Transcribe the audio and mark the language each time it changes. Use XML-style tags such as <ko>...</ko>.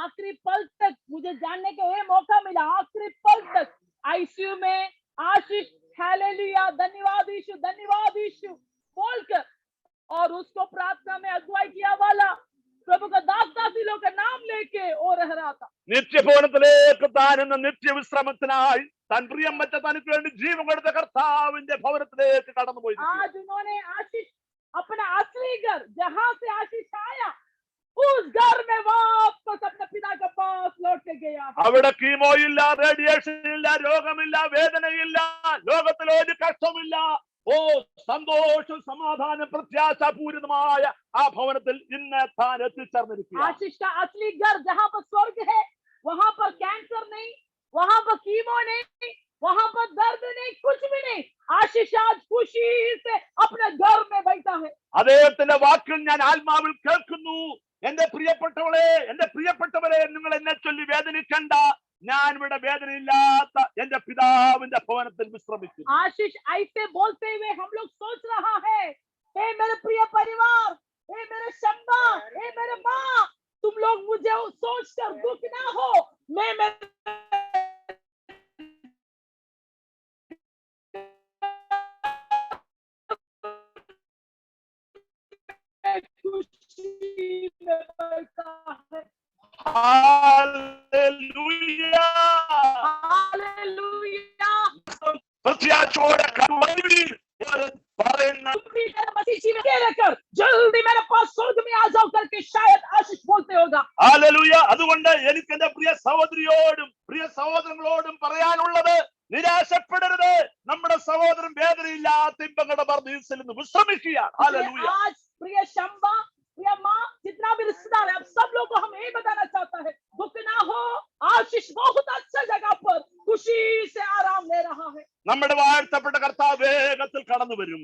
<hi>आखिरी पल तक मुझे जानने का ये मौका मिला. आखिरी पल तक आईसीयू में आशीष हालेलुया धन्यवाद यीशु बोलकर और उसको प्रार्थना में अगुवाई किया वाला प्रभु का दास दासी लोग का नाम लेके वो रह रहा था.</hi> <ml>നിത്യഭവനത്തിലേക്ക് താൻ എന്ന നിത്യവിശ്രമത്തിനായി താൻ പ്രിയം വെച്ച തനിക്ക് വേണ്ടി ജീവൻ കൊടുത്ത കർത്താവിന്റെ ഭവനത്തിലേക്ക് കടന്നുപോയി.</ml> <hi>आज उन्होंने आशीष अपना असली घर जहां से आशीष आया उस घर में वापस अपने पिता के पास लौट के गया.</hi> <ml>അവിടെ കീമോ ഇല്ല, റേഡിയേഷൻ ഇല്ല, രോഗമില്ല, വേദനയില്ല, ലോകത്തിൽ ഒരു കഷ്ടമില്ല. ഓ സന്തോഷം, സമാധാനം, പ്രത്യാശാപൂരിതമായ ആ ഭവനത്തിൽ ഇന്ന് താൻ എത്തിച്ചേർന്നിരിക്കുക.</ml> <hi>आशीष का असली घर जहां पर स्वर्ग है, वहां पर कैंसर नहीं, वहां पर कीमो नहीं, वहां पर दर्द नहीं, कुछ भी नहीं. आशीष आज खुशी से अपने घर में बैठा है.</hi> <ml>അദ്ദേഹത്തിന്റെ വാക്കുകൾ ഞാൻ ആത്മാവിൽ കേൾക്കുന്നു. എന്റെ പ്രിയപ്പെട്ടവരെ നിങ്ങൾ എന്നെ ചൊല്ലി വേദനിക്കണ്ട, ഞാൻ ഇവിടെ വേദനയില്ലാത്ത എന്റെ പിതാവിന്റെ ഭവനത്തിൽ വിശ്രമിക്കുന്നു.</ml> <hi>आशीष ऐसे बोलते हुए हम लोग सोच रहा है, हे मेरे प्रिय परिवार, हे मेरे शम्बा, हे मेरे माँ, तुम लोग मुझे सोचकर दुख ना हो. मैं खुशी में बैठा है. Hallelujah hallelujah.</hi> <ml>പ്രത്യാശയോടെ കണ്ണുനീർ പറയുന്ന</ml> <hi>मसीह जी में लेकर जल्दी मेरे पास स्वर्ग में आ जाओ करके शायद आशीष बोलते होगा.</hi> <ml>ഹല്ലേലൂയ. അതുകൊണ്ട് എനിക്ക് എന്റെ പ്രിയ സഹോദരിയോടും പ്രിയ സഹോദരങ്ങളോടും പറയാനുള്ളത്, നിരാശപ്പെടരുത്. നമ്മുടെ സഹോദരൻ വേദനയില്ലാത്ത ഇമ്പങ്ങളുടെ പർദീസിൽ നിന്ന് വിശ്രമിക്കുകയാണ്. ഹല്ലേലൂയ.</ml> <hi>आज प्रिय शम्बा, प्रिय माँ, जितना भी रिश्तेदार है, अब सब लोगों को हम यही बताना चाहता है, दुख ना हो. आशीष बहुत अच्छा जगह पर खुशी से आराम ले रहा है.</hi> <ml>നമ്മുടെ വാഴ്ത്തപ്പെട്ട കർത്താവ് വേഗത്തിൽ കടന്നു വരും.</ml>